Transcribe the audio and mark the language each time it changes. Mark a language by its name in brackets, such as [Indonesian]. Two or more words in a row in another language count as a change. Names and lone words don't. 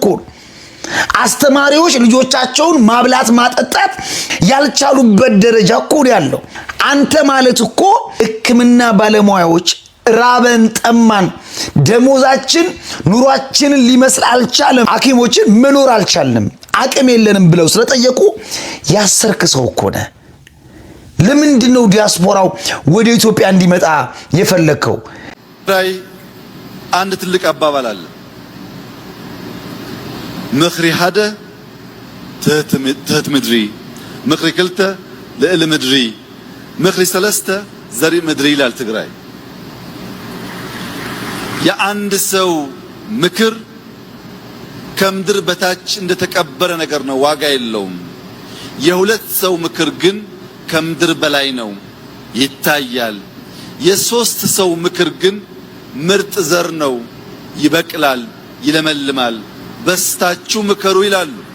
[Amharic] አስተማሪዎች ልጆቻቸውን ማብላት ማጠጣት ያልቻሉበት ደረጃ እኮ ያለው አንተ ማለት እኮ ሕክምና ባለሙያዎች ራበን ጠማን ደሞዛችን ኑሯችንን ሊመስል አልቻለም ሐኪሞችን መኖር አልቻልንም አቅም የለንም ብለው ስለጠየቁ ያሰርክሰው እኮ ነው። ለምንድነው ዲያስፖራው ወደ ኢትዮጵያ እንዲመጣ የፈለከው? [Tigrinya] ራይ [Amharic] አንድ ትልቅ አባባል አለ። [Tigrinya] ምኽሪ ሓደ ትህት ምድሪ ምኽሪ ክልተ ልዕሊ ምድሪ ምኽሪ ሰለስተ ዘርኢ ምድሪ ይላል ትግራይ። [Amharic] የአንድ ሰው ምክር ከምድር በታች እንደተቀበረ ነገር ነው፣ ዋጋ የለውም። የሁለት ሰው ምክር ግን ከምድር በላይ ነው፣ ይታያል። የሶስት ሰው ምክር ግን ምርጥ ዘር ነው፣ ይበቅላል፣ ይለመልማል። በስታችሁ ምከሩ ይላሉ።